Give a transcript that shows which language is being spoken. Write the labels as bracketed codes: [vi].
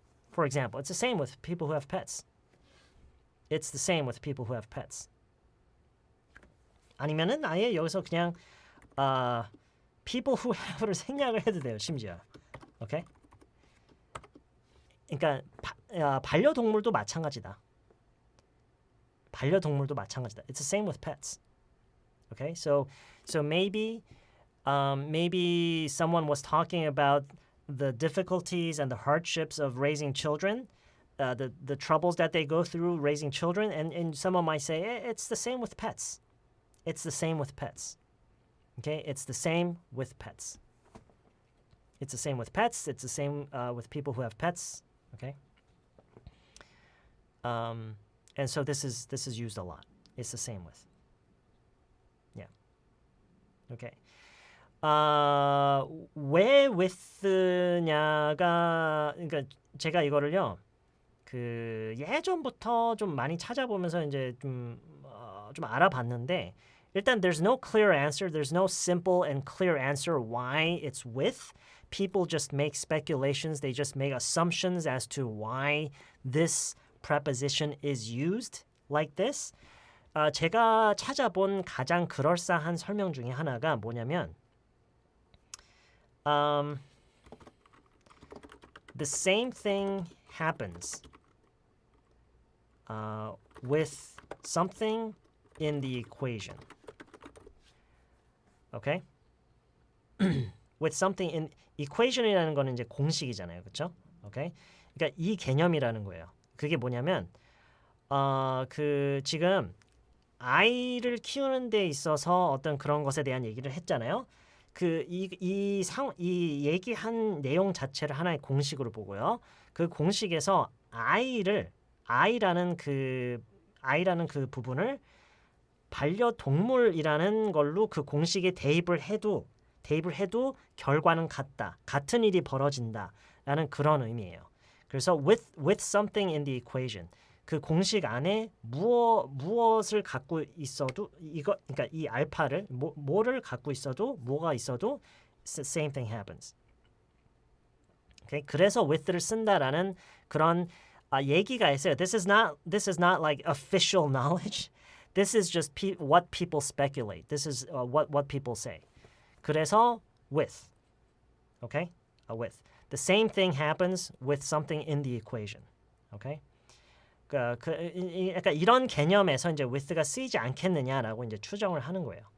[en] For example, it's the same with people who have pets. It's the same with people who have pets. [ko] 아니면은 아예 여기서 그냥 [en] people who have [ko] 를 생략을 해도 돼요. 심지어. 오케이? 그러니까 반려동물도 마찬가지다. [en] It's the same with pets. Okay? So maybe someone was talking about the difficulties and the hardships of raising children, the troubles that they go through raising children, and someone might say it's the same with pets. It's the same with pets. Okay, it's the same with pets. It's the same with pets. It's the same with people who have pets. Okay. And so this is used a lot. It's the same with. Yeah. Okay. [ko] 왜 with냐가 그러니까 제가 이거를요 그 예전부터 좀 많이 찾아보면서 이제 좀 알아봤는데 일단 [en] there's no clear answer. There's no simple and clear answer why it's with. People just make speculations. They just make assumptions as to why this preposition is used like this. [ko] 제가 찾아본 가장 그럴싸한 설명 중에 하나가 뭐냐면 [en] the same thing happens with something in the equation. Okay? with something in equation [ko] 이라는 거는 이제 공식이잖아요. 그렇죠? [en] Okay? [ko] 그러니까 이 개념이라는 거예요. 그게 뭐냐면 그 지금 아이를 키우는 데 있어서 어떤 그런 것에 대한 얘기를 했잖아요. 그 이 얘기한 내용 자체를 하나의 공식으로 보고요. 그 공식에서 아이라는 그 부분을 반려동물이라는 걸로 그 공식에 대입을 해도 결과는 같은 일이 벌어진다라는 그런 의미예요. 그래서 [en] with something in the equation [ko] 그 공식 안에 무엇을 갖고 있어도 그러니까 이 알파를 뭐를 갖고 있어도 뭐가 있어도 [en] same thing happens. Okay? [ko] 그래서 with를 쓴다라는 그런 얘기가 있어요. [en] This is not like official knowledge. This is just what people speculate. This is what people say. [ko] 그래서 [en] with. Okay? With. The same thing happens with something in the equation. Okay? [ko] 그러니까 이런 개념에서 이제 with가 쓰이지 않겠느냐라고 이제 추정을 하는 거예요.